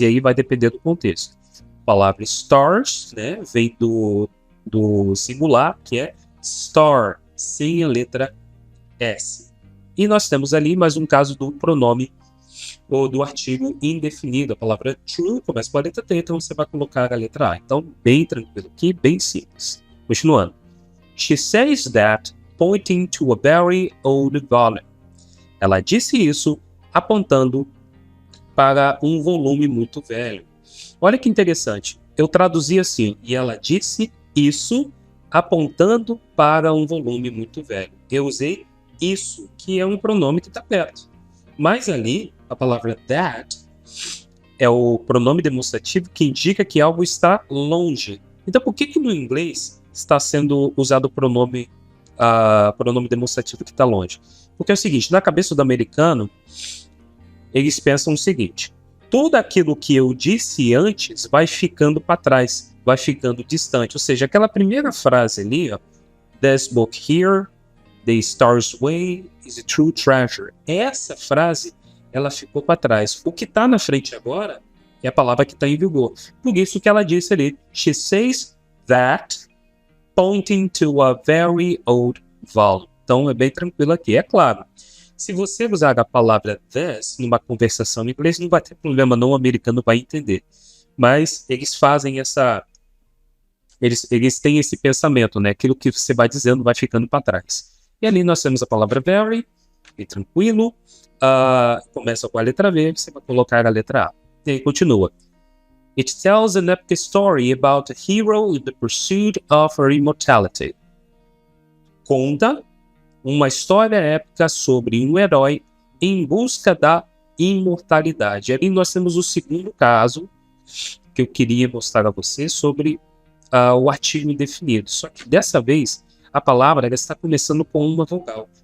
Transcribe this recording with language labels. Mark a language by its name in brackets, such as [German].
[Portuguese] E aí vai depender do contexto. A palavra stars, né, vem do singular, que é star, sem a letra S. E nós temos ali mais um caso do pronome ou do artigo indefinido. A palavra true começa com a letra T, então você vai colocar a letra A. Então, bem tranquilo aqui, bem simples. Continuando. [English] She says that, pointing to a very old volume. [Portuguese] Ela disse isso apontando para um volume muito velho. Olha que interessante. Eu traduzi assim, e ela disse isso apontando para um volume muito velho. Eu usei isso, que é um pronome que está perto. Mas ali, a palavra that é o pronome demonstrativo que indica que algo está longe. Então, por que no inglês está sendo usado o pronome demonstrativo que está longe? Porque é o seguinte, na cabeça do americano, eles pensam o seguinte, tudo aquilo que eu disse antes vai ficando para trás, vai ficando distante. Ou seja, aquela primeira frase ali, ó, [English] this book here, The Star's Way is a true treasure. [Portuguese] Essa frase, ela ficou para trás. O que está na frente agora é a palavra que está em vigor. Por isso que ela disse ali, [English] she says that, pointing to a very old volume. [Portuguese] Então é bem tranquilo aqui. É claro, se você usar a palavra this numa conversação em inglês, não vai ter problema, não, o americano vai entender. Mas eles fazem eles têm esse pensamento, né? Aquilo que você vai dizendo vai ficando para trás. E ali nós temos a palavra very, e tranquilo, começa com a letra V, você vai colocar a letra A. E aí continua. [English] It tells an epic story about a hero in the pursuit of her immortality. [Portuguese] Conta uma história épica sobre um herói em busca da imortalidade. Ali nós temos o segundo caso que eu queria mostrar a você sobre o artigo indefinido. Só que dessa vez a palavra está começando com uma vogal.